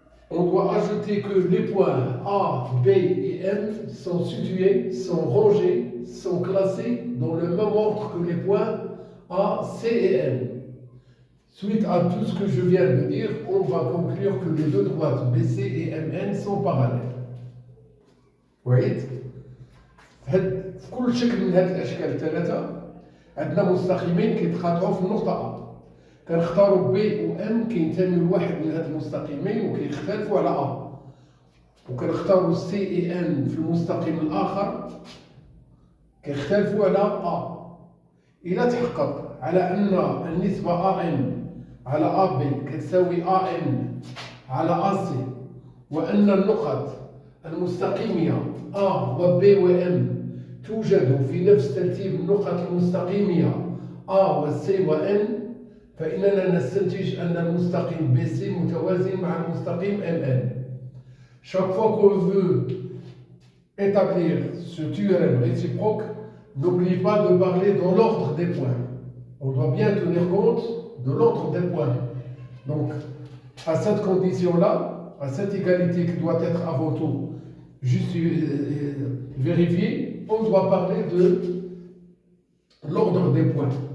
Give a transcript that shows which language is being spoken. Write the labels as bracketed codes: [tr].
[fr] On doit ajouter que les points A, B et M sont situés, sont rangés, sont classés dans le même ordre que les points A, C et N. Suite à tout ce que je viens de dire, on va conclure que les deux droites BC et MN sont parallèles. Vous voyez? [ar] في كل شكل من هذه الاشكال الثلاثه عندنا مستقيمين كيتقاطعوا في النقطه A. كنختاروا B و M كينتميوا لواحد من هاد المستقيمين وكيختلفوا على A. وكنختاروا C و N في المستقيم الآخر كيختلفوا على A. إلا تحقق على أن النسبة AM على AB كتساوي AM على AC وأن النقط المستقيمية A و B و M توجد في نفس ترتيب النقط المستقيمية A و C و N، فإننا نستنتج أن المستقيم BC متوازن مع المستقيم MN. [fr] Chaque fois qu'on veut établir ce théorème réciproque, n'oublie pas de parler dans l'ordre des points. On doit bien tenir compte de l'ordre des points. Donc, à cette condition-là, à cette égalité qui doit être avant tout juste vérifiée, on doit parler de l'ordre des points.